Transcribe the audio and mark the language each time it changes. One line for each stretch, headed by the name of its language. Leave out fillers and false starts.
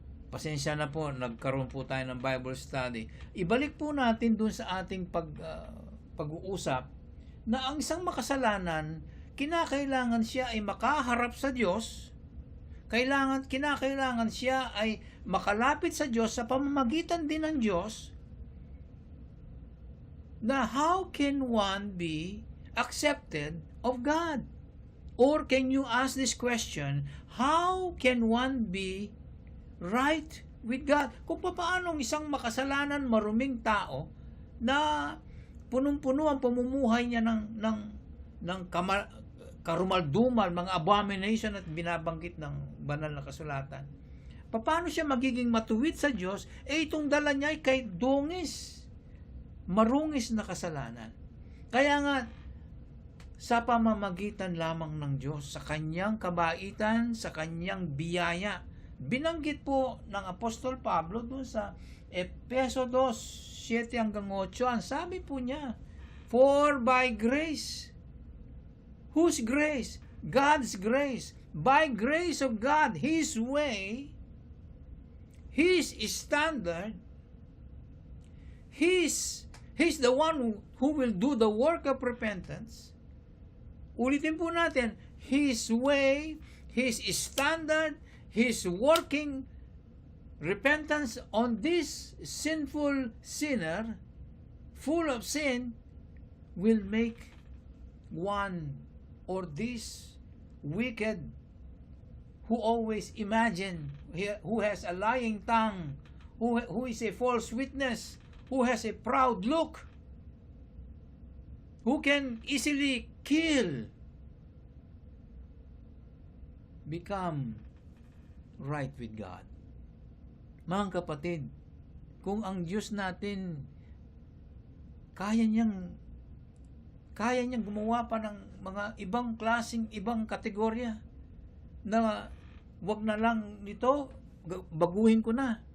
Filipino: Pasensya na po, nagkaroon po tayo ng Bible study. Ibalik po natin dun sa ating pag-uusap na ang isang makasalanan, kinakailangan siya ay makaharap sa Diyos, kinakailangan siya ay makalapit sa Diyos sa pamamagitan din ng Diyos, na
English: how can one be accepted of God? Or can you ask this question, how can one be right with God?
Filipino: Kung paano isang makasalanan, maruming tao na punong-puno ang pamumuhay niya ng karumal-dumal, mga abomination at binabanggit ng banal na kasulatan. Paano siya magiging matuwid sa Diyos? Itong dala niya ay kay dungis, marungis na kasalanan. Kaya nga, sa pamamagitan lamang ng Diyos, sa kanyang kabaitan, sa kanyang biyaya. Binanggit po ng Apostol Pablo doon sa Efeso 2:7-8, ang sabi po niya,
English: for by grace. Whose grace? God's grace. By grace of God, His way, His standard, He's the one who will do the work of repentance.
Filipino: Ulitin po natin,
English: His way, His standard, His working repentance on this sinful sinner, full of sin, will make one or this wicked who always imagine, who has a lying tongue, who is a false witness, who has a proud look, who can easily kill, become right with God.
Filipino: Mga kapatid, kung ang Diyos natin kaya niyang gumawa pa ng mga ibang klaseng, ibang kategorya na wag na lang nito, baguhin ko na.